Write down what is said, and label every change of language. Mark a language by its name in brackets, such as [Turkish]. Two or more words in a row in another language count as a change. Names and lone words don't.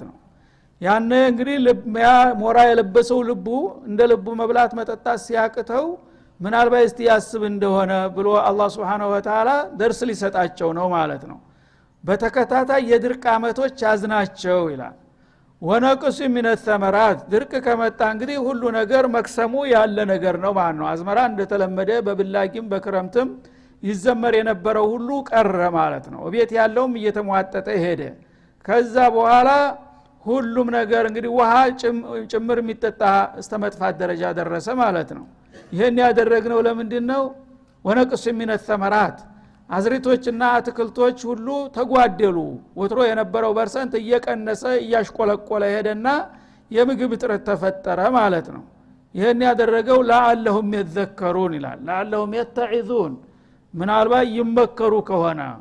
[Amharic] ነው ያነ እንግዲህ ሞራ የለበሰው ልቡ እንደ ልቡ መብላት መጠጣት ሲያቅተው ምናልባት እስቲ ያስብ እንደሆነ ብሎ አላህ [Arabic] سبحانه وتعالى [Amharic] ደርስ ሊሰጣቸው ነው ማለት ነው በተከታታይ የድርቅ አመቶች ያዝናቸው ይላል [Arabic] ونقص من الثمرات [Amharic] ድርቅ ከመጣ እንግዲህ ሁሉ ነገር መክሰሙ ያለ ነገር ነው ማለት ነው አዝመራ እንደተለመደ በብላጊም በክረምትም ይዘመር የነበረው ሁሉ ቀረ ማለት ነው ቤት ያለውም እየተሟጠጠ ሄደ ከዛ በኋላ ሁሉም ነገር እንግዲህ ውሃ ጭምር የሚጠጣ እስተመጥፋት ደረጃ ደረሰ ማለት ነው ይሄን ያደረግነው ለምንድነው [Arabic] ونقص من الثمرات [Amharic] አዝሪቶችና አትክልቶች ሁሉ ተጓደሉ ወትሮ የነበረው በርሰንት እየቀነሰ እያሽቆለቆለ ሄደና የምግብ እጥረት ተፈጠረ ማለት ነው ይሄን ያደረገው [Arabic] لعلهم يذكرون [Amharic] ይላል [Arabic] لعلهم يتعظون [Amharic] ምናልባት ይመከሩ ከሆነ